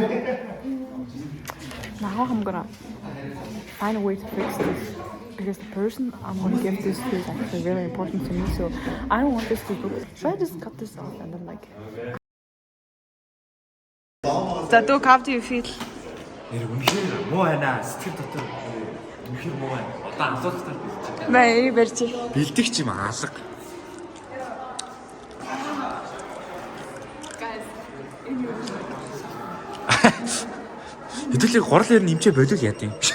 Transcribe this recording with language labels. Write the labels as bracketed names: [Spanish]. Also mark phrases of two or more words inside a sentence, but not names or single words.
[English] Now I'm gonna find a way to fix this. Because the person I'm gonna give this to is actually really important to me, so I don't want this to look. Should I just cut this off and then like? Tatuk, how do you feel? [Mongolian] Үнэхээр муу байна. Сэтгэл дотор үнэхээр муу байна. Одоо асуултаар бэлдэж байна. Бай, барьчих. Бэлдэх юм алга. Хэдүүлээ гурлаар нэмчээ болов яа тийм.